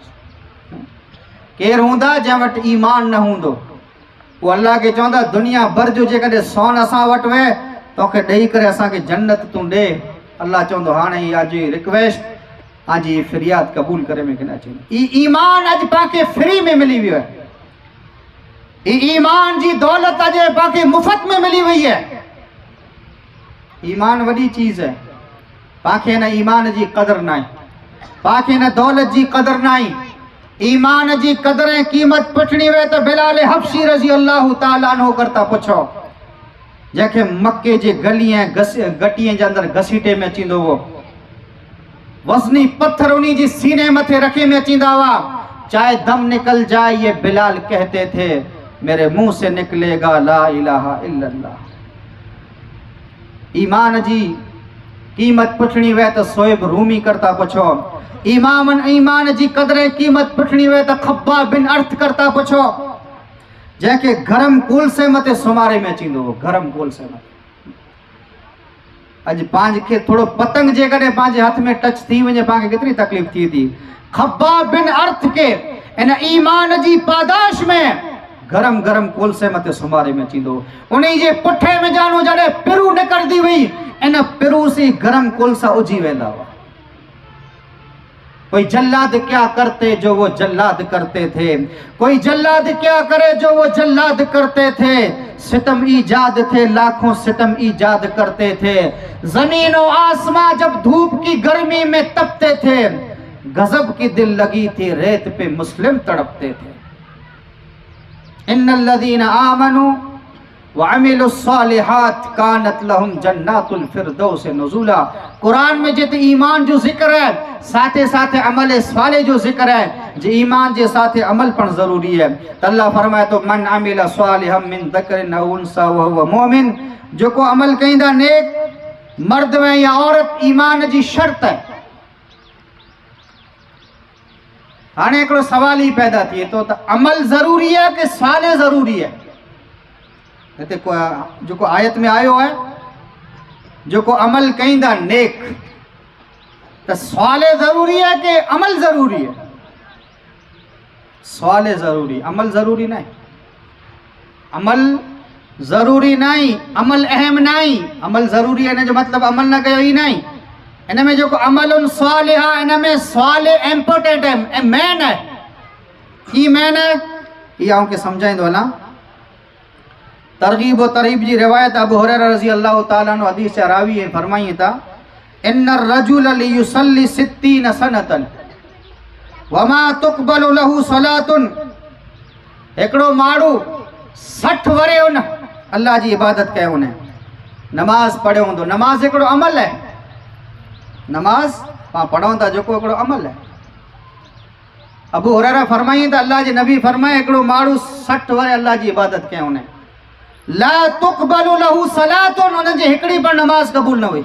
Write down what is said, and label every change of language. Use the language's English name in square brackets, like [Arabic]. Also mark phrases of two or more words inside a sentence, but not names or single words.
[Sindhi] केर हूंदा जंहिं वटि ईमान न हूंदो, वो अल्लाह के चवंदा दुनिया भर जो जेकॾहिं सोन असां वटि वे तोखे ॾेई करे असांखे जन्नत तूं ॾे। अल्लाह चवंदो हाणे इहा जी रिक्वेस्ट आजी फरियाद क़बूल करे में किन अचे। ई ईमान अॼु पाके फ्री में मिली वियो है। ई ईमान जी दौलत अॼु पाके मुफ़्त में मिली वई है। ईमान वॾी चीज़ है। पाके न ईमान जी कदर ना, पाके न दौलत जी कदर ना, ईमान जी कदर ऐं क़ीमत पुछणी वे तो बिलाल हबशी [Arabic] رضي الله تعالى عنه [Sindhi] करता पुछो, जंहिंखे मक्के जे गली ऐं गटीअ जे अंदर घसीटे में अचींदो हो, वज़नी पत्थर उन्हीं जी सीने मथे रखे में अचींदा हुआ। [Hindi] चाहे दम निकल जाए ये बिलाल कहते थे मेरे मुंह से निकलेगा [Arabic] لا إله إلا الله. [Sindhi] ईमान जी कीमत पुछणी वे तो सोएब रूमी करता पुछो, ईमान जी कदर कीमत पुछणी वे तो खब्बाब बिन अर्थ करता पुछो, जैके गरम कोल से मते सुमारे में अचींदो हो, गरम कोल से मते। अज पांच के थोड़ो पतंग जे कॾहिं पंहिंजे हथ में टच थी वञे पांखे केतिरी तकलीफ़ थी थी। खब्बाब बिन अर्थ के इन ईमान जी पादाश में गरम गरम कोल से मते सुमारे में अचींदो। उन्हीं जे पुठे में जानो जॾहिं पिरू निकरदी हुई, इन पिरू से गरम कोल सा उजी वेंदा हुआ। [Hindi] कोई जल्लाद क्या करते जो वो जल्लाद करते थे, कोई जल्लाद क्या करे जो वो जल्लाद करते थे। सितम ईजाद थे लाखों सितम ईजाद करते थे, जमीन और आसमां जब धूप की गर्मी में तपते थे, गजब की दिल लगी थी रेत पे मुस्लिम तड़पते थे। [Arabic] إن الذين آمنوا وعملوا الصالحات كانت لهم جنات الفردوس نزلا. [Sindhi] कुरान में जिते ईमान जो जिक्र है साथे साथे अमल साले जो जिक्र है, जे ईमान जे साथे अमल पण जरूरी है। तो अल्लाह फरमाए तो [Arabic] من عمل صالحا من ذكر أو أنثى وهو مؤمن, [Sindhi] जो को अमल कईंदा नेक मर्द में या औरत, ईमान जी शर्त है। हाणे हिकिड़ो सवाल ही पैदा थिए थो त अमल ज़रूरी है कि साले ज़रूरी है। हिते जेको आयत में आयो है जेको अमल कईंदा नेक, तो साले ज़रूरी है कि अमल ज़रूरी है? साले ज़रूरी, अमल ज़रूरी नहीं। अमल ज़रूरी नहीं, अमल अहम नहीं। अमल ज़रूरी है, इन जो मतलब अमल न कयो ही नहीं। इन में जो अमल सालिहा, इन में साले इम्पोर्टेंट है, मेन है। ई मेन है, ये आऊं के समझाइंदो हलां। तरगीब व तरहीब जी रिवायत अबू हुरैरा [Arabic] رضي الله تعالى عنه [Sindhi] हदीस से रावी है फरमाई था [Arabic] إن الرجل ليصلي 60 سنة وما تقبل له صلاة. [Sindhi] एकड़ो माण्हू 60 वरे उन अल्लाह जी इबादत कयो उन नमाज पढ़ियो हूंदो। नमाज हिकिड़ो अमल है, नमाज पाण पढ़ूं था जेको हिकिड़ो अमल है। अबू हुरैरा फरमाई त अल्लाह जे नबी फरमाए हिकिड़ो माण्हू 60 वरे अल्लाह जी इबादत कयो उन [Arabic] لا تقبل له صلاة, [Sindhi] उन जी हिकिड़ी पण नमाज क़बूल न हुई।